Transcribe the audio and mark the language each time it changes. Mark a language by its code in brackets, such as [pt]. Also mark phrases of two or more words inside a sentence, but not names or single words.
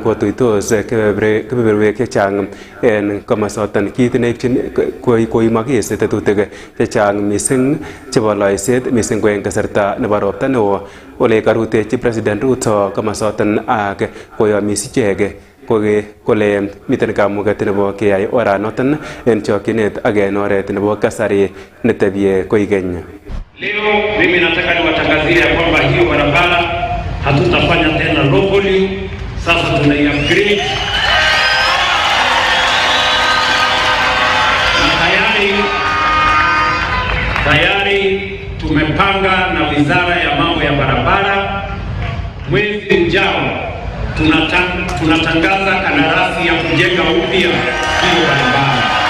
[kln] kotuitos kebeberwek chechang en komosoton kit neibchin koimokis tetutik chechang mising chebo loiset mising ko en kasarta nebo ropta neo ole karutechi President Ruto komosoton ak koyomis ichek kole miten kamuget nebo keyai oranoton en chokyinet ak en oret nebo kasari netebie koigeny. [sw] Leo mimi nataka niwatangazie ya kwamba hiyo barabara hatutafanya tena locally, sasa tunai-upgrade. Tayari tumepanga na Wizara ya Mambo ya Barabara, mwezi ujao tunatangaza kandarasi ya kujenga upya hiyo barabara.